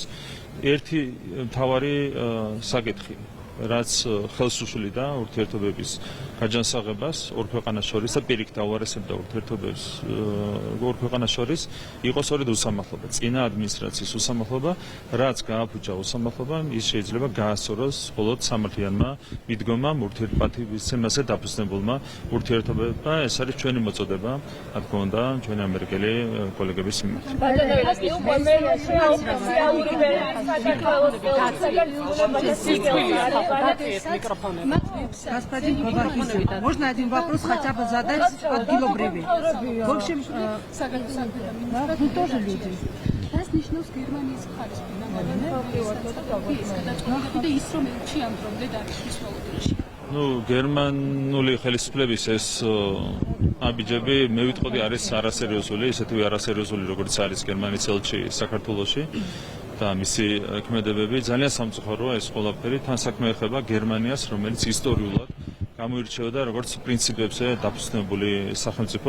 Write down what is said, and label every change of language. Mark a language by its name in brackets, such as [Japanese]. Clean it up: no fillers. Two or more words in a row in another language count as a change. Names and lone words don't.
[Georgian] ერთი მთავარი საკითხი, რაც ხელს უშლიდა ურთიერთობების გაჯანსაღებას ორ ქვეყანას შორის და პირიქით აუარესებდა ურთიერთობებს ორ ქვეყანას შორის, იყო სწორედ უსამართლობა, წინა ადმინისტრაციის უსამართლობა, რაც გააფუჭა უსამართლობამ, ის შეიძლება გაასწოროს მხოლოდ სამართლიანმა მიდგომამ, ურთიერთპატივისცემაზე დაფუძნებულმა ურთიერთობებმა. ეს არის ჩვენი მოწოდება, რა თქმა უნდა, ჩვენი ამერიკელი კოლეგების მიმართ. [Russian] Господин Бабахин, можно один вопрос хотя бы задать отделобреве? В общем, вы тоже люди. Ну, [Georgian] გერმანული ხელისუფლების ეს აბიჯები მე ვიტყოდი არის არასერიოზული, ისეთივე არასერიოზული როგორც არის გერმანიის ელჩი საქართველოში. და მისი ქმედებები ძალიან სამწუხაროა ეს ყველაფერი თან საქმე ეხება გერმანიას, რომელიც ისტორიულად გამოირჩეოდა როგორც პრინციპებზე დაფუძნებული სახელმწიფო.